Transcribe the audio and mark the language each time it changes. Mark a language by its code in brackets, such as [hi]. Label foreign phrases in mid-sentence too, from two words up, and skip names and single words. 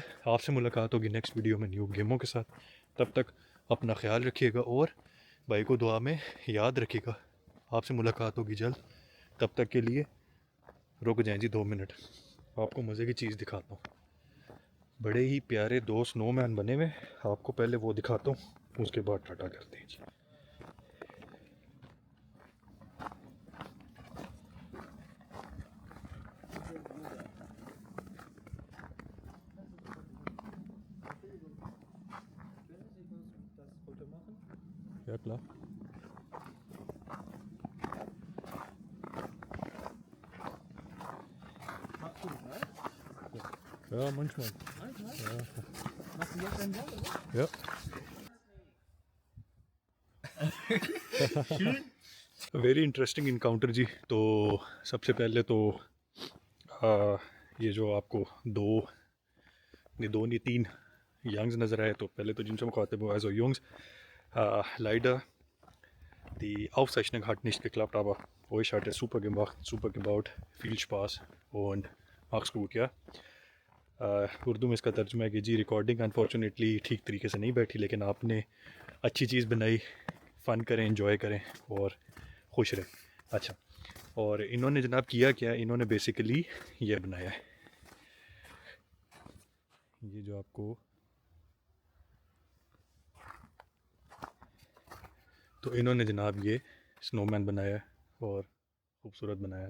[ur] آپ سے ملاقات ہوگی [en] next video [ur] میں [en] new games [ur] کے ساتھ۔ تب تک اپنا خیال رکھیے گا اور بھائی کو دعا میں یاد رکھیے گا. آپ سے ملاقات ہوگی جلد. تب تک کے لیے رک جائیں جی 2 منٹ، آپ کو مزے کی چیز دکھاتا ہوں. بڑے ہی پیارے 2 سنو مین بنے ہوئے، آپ کو پہلے وہ دکھاتا ہوں، اس کے بعد ٹاٹا کرتے ہیں جی. [de] Ja, klar. Ja, manchmal. Ja. Machst du jetzt einen Job, oder? Ja. [en] very interesting encounter जी। [ur] تو سب سے پہلے تو یہ جو آپ کو دو نہیں 3 ینگز نظر آئے، تو پہلے تو جن سے مخاطب ہوا [de] also Jungs, leider die Aufzeichnung hat nicht geklappt, aber euch hat es super gemacht, super gebaut, viel Spaß und mach's gut, ja। [ur] اردو میں اس کا ترجمہ ہے کہ جی [en] recording unfortunately [ur] ٹھیک طریقے سے نہیں بیٹھی، لیکن آپ نے اچھی چیز بنائی، فن کریں، انجوائے کریں اور خوش رہیں. اچھا، اور انہوں نے جناب کیا کیا، انہوں نے بیسکلی یہ بنایا ہے، یہ جو آپ کو، تو انہوں نے جناب یہ سنو مین بنایا ہے اور خوبصورت بنایا ہے.